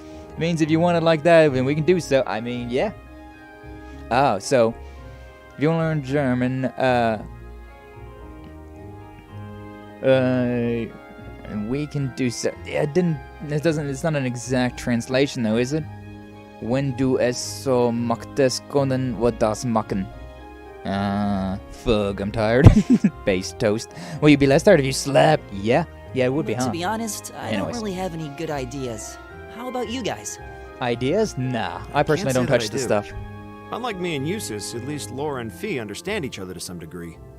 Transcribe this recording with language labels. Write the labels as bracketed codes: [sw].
[en] It means if you want it like that, then we can do so. I mean, yeah. Oh, so if you want to learn German, and we can do so. Yeah, it's not an exact translation though, is it? [de] Wenn du es so möchtest, können wir das machen. [en] Fuck, I'm tired. Base toast. Will you be less tired if you slept? Yeah, it would be, huh? To be honest, I don't really have any good ideas. How about you guys? Ideas? Nah, I personally don't touch the stuff. Unlike me and Eustace, at least Laura and Fee understand each other to some degree.